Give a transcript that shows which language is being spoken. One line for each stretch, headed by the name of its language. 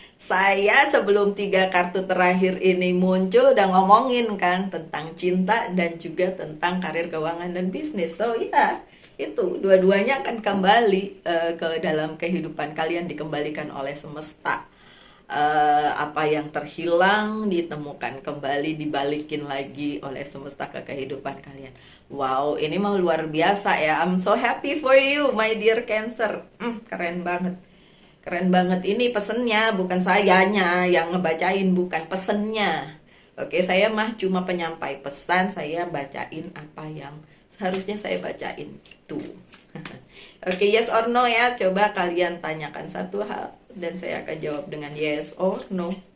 Indonesian: Saya sebelum 3 kartu terakhir ini muncul udah ngomongin kan tentang cinta dan juga tentang karir, keuangan, dan bisnis. So ya, itu dua-duanya akan kembali ke dalam kehidupan kalian, dikembalikan oleh semesta. apa yang terhilang ditemukan kembali, dibalikin lagi oleh semesta ke kehidupan kalian. Wow, ini mau luar biasa ya.
English: I'm so happy for you, my dear Cancer.
Indonesian: Keren banget. Keren banget, ini pesennya, bukan sayanya yang ngebacain, bukan pesennya. Oke, saya mah cuma penyampai pesan, saya bacain apa yang seharusnya saya bacain itu. Oke,
English: yes or no
Indonesian: ya. Coba kalian tanyakan satu hal dan saya akan jawab dengan yes or no.